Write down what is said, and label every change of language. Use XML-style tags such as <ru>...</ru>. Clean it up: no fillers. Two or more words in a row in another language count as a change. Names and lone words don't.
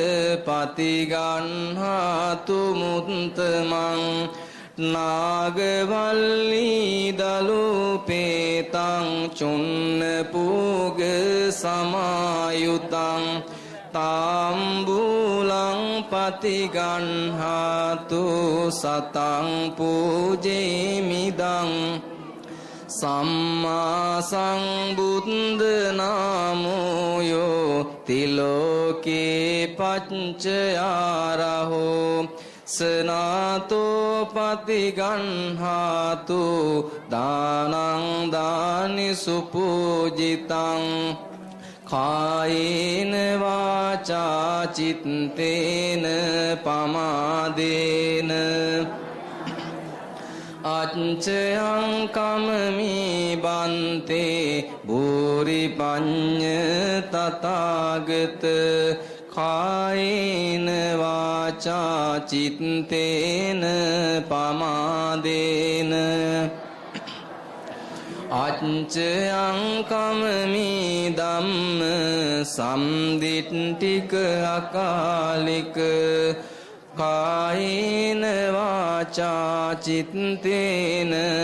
<pi>පතිගන්හාතු මුත්තමං නාගවල්ලී දලුපේතං චුන්න පූග සමායුතං තාම්බූලං පතිගන්හාතු සතං පූජේමිදං සම්මා සම්බුද්ධ නාමෝයෝ තිලෝකේ පච්චයාරහෝ සනාතෝ පතිගන්හාතු දානං දානි සුපූජිතං කායේන වාචා චිත්තේන පමාදේන අච්චයං කමමි බන්තේ භූරි පඤ්ඤ තථාගත කායේන වාචා චිත්තේන පමාදේන අච්චයං කමමි ධම්ම සම්දිට්ඨික අකාලික කායේන වාචා චිත්තේන</pi>